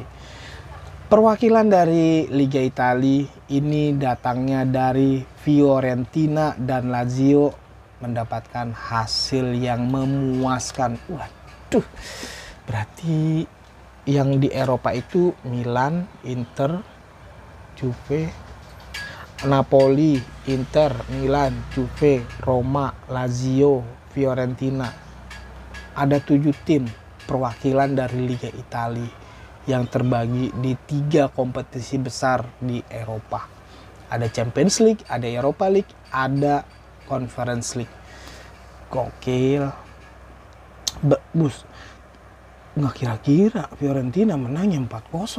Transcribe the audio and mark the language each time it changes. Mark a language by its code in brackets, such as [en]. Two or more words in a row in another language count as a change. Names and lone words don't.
[id] Perwakilan dari Liga Italia ini datangnya dari Fiorentina dan Lazio, mendapatkan hasil yang memuaskan. Waduh, berarti yang di Eropa itu Milan, Inter, Juve, Napoli, Inter, Milan, Juve, Roma, Lazio, Fiorentina. Ada 7 tim perwakilan dari Liga Italia yang terbagi di 3 kompetisi besar di Eropa. Ada Champions League, ada Europa League, ada Conference League. Gokil. Bus, nggak kira-kira Fiorentina menangnya 4-0.